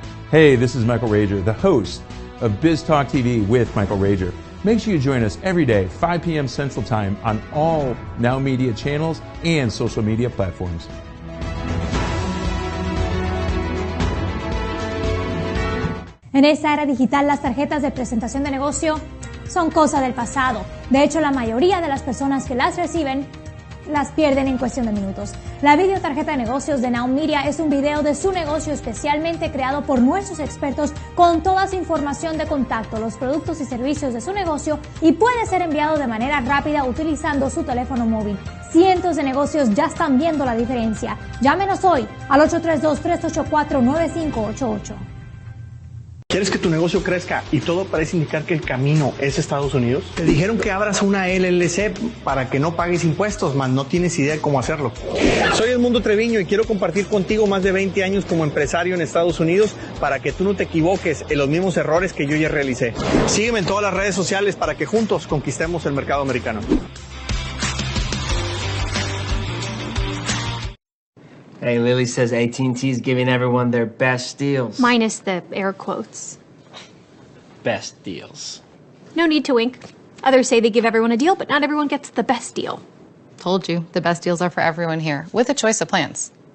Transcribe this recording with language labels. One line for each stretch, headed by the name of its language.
English: Hey, this is Michael Rager, the host of Biz Talk TV with Michael Rager. Make sure you join us every day, 5 p.m. Central Time, on all NowMedia channels and social media platforms.
Spanish: En esta era digital, las tarjetas de presentación de negocio son cosa del pasado. De hecho, la mayoría de las personas que las reciben las pierden en cuestión de minutos. La videotarjeta de negocios de NowMedia es un video de su negocio especialmente creado por nuestros expertos con toda su información de contacto, los productos y servicios de su negocio, y puede ser enviado de manera rápida utilizando su teléfono móvil. Cientos de negocios ya están viendo la diferencia. Llámenos hoy al 832-384-9588. ¿Quieres que tu negocio crezca y todo parece indicar que el camino es Estados Unidos? Te dijeron que abras una LLC para que no pagues impuestos, mas no tienes idea de cómo hacerlo. Soy Edmundo Treviño y quiero compartir contigo más de 20 años como empresario en Estados Unidos para que tú no te equivoques en los mismos errores que yo ya realicé. Sígueme en todas las redes sociales para que juntos conquistemos el mercado americano.
English: Hey, Lily says AT&T is giving everyone their best deals. Minus the air quotes. Best deals. No need to wink. Others say they give everyone a deal, but not everyone gets the best deal. Told you, the best deals are for everyone here, with a choice of plans.